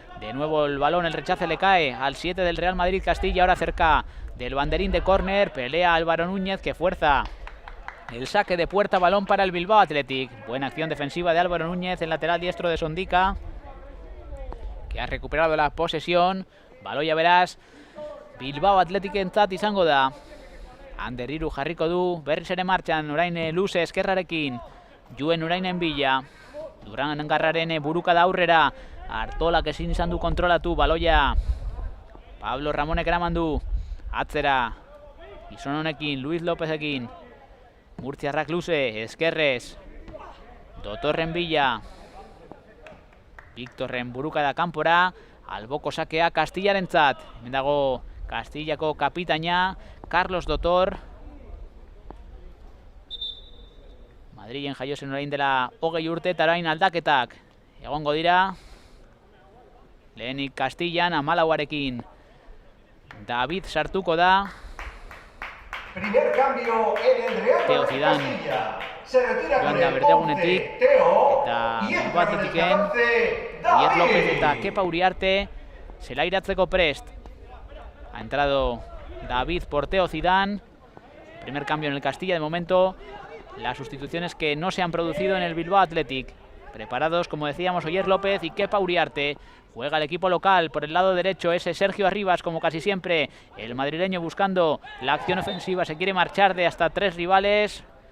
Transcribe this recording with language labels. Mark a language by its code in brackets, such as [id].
[es] de nuevo el balón, el rechace le cae al 7 del Real Madrid Castilla, ahora cerca del banderín de córner, pelea Álvaro Núñez, que fuerza el saque de puerta, balón para el Bilbao Athletic. Buena acción defensiva de Álvaro Núñez, el lateral diestro de Sondica, que ha recuperado la posesión. [eu] Baloia beraz Bilbao Athletic entzat izango da. Ander Hiru jarriko du, berriz ere martxan, orain luze eskerrarekin, Juen orainen bila, Duran Garraren buruka da aurrera, Artolak ezin izan du kontrolatu, baloia Pablo Ramonek eraman du Atzera. Gizon honekin, Luis Lópezekin. Murtziarrak luze, Eskerrez. Dotorren bila. Victorren burukada kanpora. Alboko sakea Kastillarentzat. Hemen dago Kastillako kapitaina, Carlos Dotor. Madrilen jaiozen orain dela 20 urte eta orain aldaketak egongo dira. Lehenik Kastillan 14arekin. David sartuko da. [es] Primer cambio en el Real [eu] Teo Zidane joan da berdegunetik eta Bilbao Athleticen Ier López eta Kepa Uriarte zelairatzeko prest. [es] Ha entrado David por Teo Zidane. Primer cambio en el Castilla de momento. Las sustituciones que no se han producido en el Bilbao Athletic. Preparados, como decíamos, Oyer López y Kepa Uriarte. Juega el equipo local por el lado derecho, ese Sergio Arribas, como casi siempre. El madrileño buscando la acción ofensiva, se quiere marchar de hasta 3 rivales.